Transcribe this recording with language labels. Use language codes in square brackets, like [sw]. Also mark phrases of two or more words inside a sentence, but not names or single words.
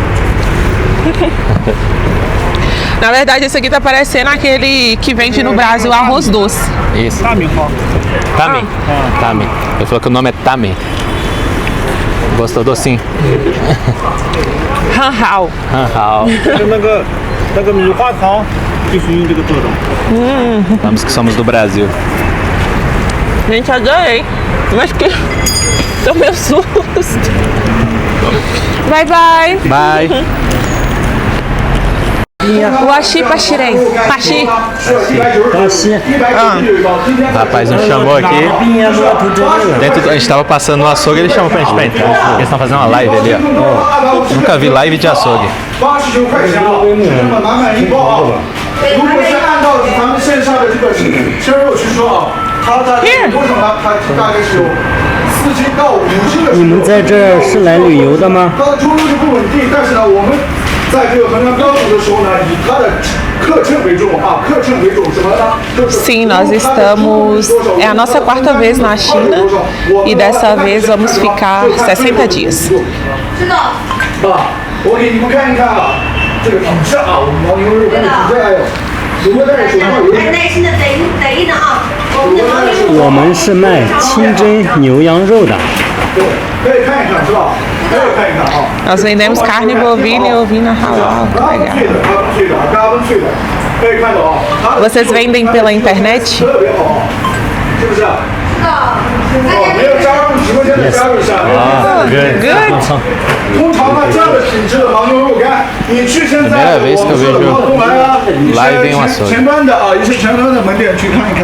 [pt] Na verdade, esse aqui tá parecendo aquele que vende no Brasil arroz doce. Isso. Tami. Ele falou que o nome é Tami. Gostou docinho? [zh] Hanhao. 那个米花糖就是用这个做的。 [pt] Vamos que somos do Brasil. Gente, adorei. Mas que... tô meio susto. [en] Bye, bye. [pt] Bye. Uaxi Paxirém. Paxi. Rapaz, nos chamou aqui. A gente tava passando no açougue, ele chamou pra gente pra entrar. Eles estão fazendo uma live ali, ó. Nunca vi live de açougue. [zh] 89 块钱啊，满满一包啊！如果是按照咱们线下的这个鲜肉去说啊，它大概有多少呢？它大概是有4斤到5斤的。你们在这儿是来旅游的吗？它的出入是不稳定，但是呢，我们在这个衡量标准的时候呢，以它的客称为重啊，客称为重什么呢？ [pt] Sim, nós estamos. É a nossa quarta vez na China e dessa vez vamos ficar 60 dias. [zh] 我给你们看一看啊，这个品质啊，我们牦牛肉干的品质，哎呦，如果戴手套有点。耐心的等一等啊，我们的牦牛肉。我们是卖清真牛羊肉的。对，可以看一看是吧？可以看一看啊。 [pt] Nós vendemos carne bovina e ovina halal. Legal. [zh] 脆的，嘎嘣脆的，可以看到啊。 [pt] Vocês vendem pela internet? [zh] 特别好，是不是？没有加入直播间的加入一下。通常呢，这样的品质的牦牛肉干，你去现在我们说的宝东来啊，一些前端的啊，一些前端的门店去看一看。